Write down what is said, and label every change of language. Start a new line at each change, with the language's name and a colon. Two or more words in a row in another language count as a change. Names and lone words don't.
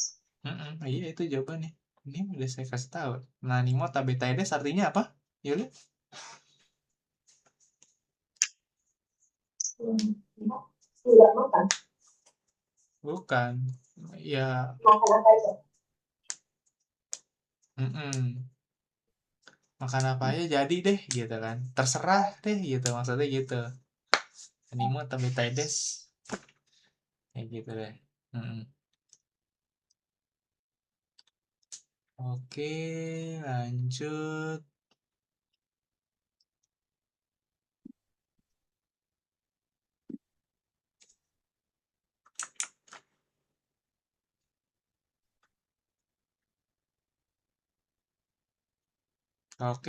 Indonesian: Iya itu jawabannya. Ini udah saya kasih tahu.
Japanese: 何も食べたいです
Indonesian: artinya apa? Yuli? Tidak makan. Bukan. Ya. Makan apa aja? Makan apa aja jadi deh gitu kan. Terserah deh gitu maksudnya gitu.
Japanese: 何も食べたいです.
Indonesian: Kayak gitu deh. Oke, lanjut. Oke.